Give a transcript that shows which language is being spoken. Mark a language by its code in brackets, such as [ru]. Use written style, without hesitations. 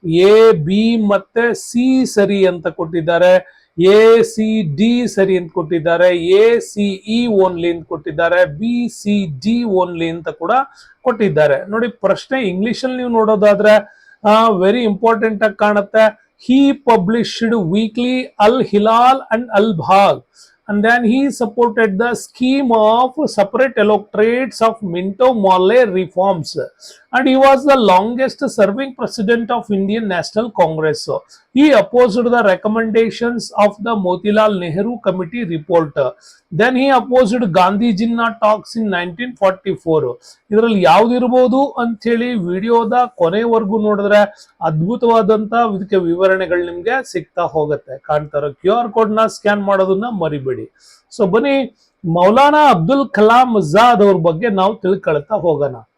[kn] A, B ಮತ್ತೆ C ಸರಿ ಅಂತ ಕೊಟ್ಟಿದ್ದಾರೆ. ACD ಸರಿ ಅಂತ ಕೊಟ್ಟಿದ್ದಾರೆ. ACE ಓನ್ಲಿ ಅಂತ ಕೊಟ್ಟಿದ್ದಾರೆ. BCD ಓನ್ಲಿ ಅಂತ ಕೂಡ ಕೊಟ್ಟಿದ್ದಾರೆ. ನೋಡಿ, ಪ್ರಶ್ನೆ ಇಂಗ್ಲಿಷ್ ಅಲ್ಲಿ ನೀವು ನೋಡೋದಾದ್ರೆ ವೆರಿ ಇಂಪಾರ್ಟೆಂಟ್ ಆಗಿ ಕಾಣುತ್ತೆ. [en] He published weekly Al Hilal and Al Bagh, and then he supported the scheme of separate electorates of Minto Morley reforms, and he was the longest serving president of Indian National Congress. He opposed the recommendations of the Motilal Nehru Committee report. Then he opposed Gandhi Jinnah talks in 1944. [kn] ಇದರಲ್ಲಿ ಯಾವ್ದಿರಬಹುದು ಅಂತ ಹೇಳಿ ವಿಡಿಯೋದ ಕೊನೆವರೆಗೂ ನೋಡಿದ್ರೆ ಅದ್ಭುತವಾದಂತ ಇದಕ್ಕೆ ವಿವರಣೆಗಳು ನಿಮ್ಗೆ ಸಿಗ್ತಾ ಹೋಗುತ್ತೆ. ಕಾಣ್ತಾರೋ QR ಕೋಡ್ ನ ಸ್ಕ್ಯಾನ್ ಮಾಡೋದನ್ನ ಮರಿಬೇಡಿ. ಸೊ ಬನ್ನಿ, ಮೌಲಾನಾ ಅಬ್ದುಲ್ ಕಲಾಂ ಆಜಾದ್ ಅವ್ರ ಬಗ್ಗೆ ನಾವು ತಿಳ್ಕೊಳ್ತಾ ಹೋಗೋಣ.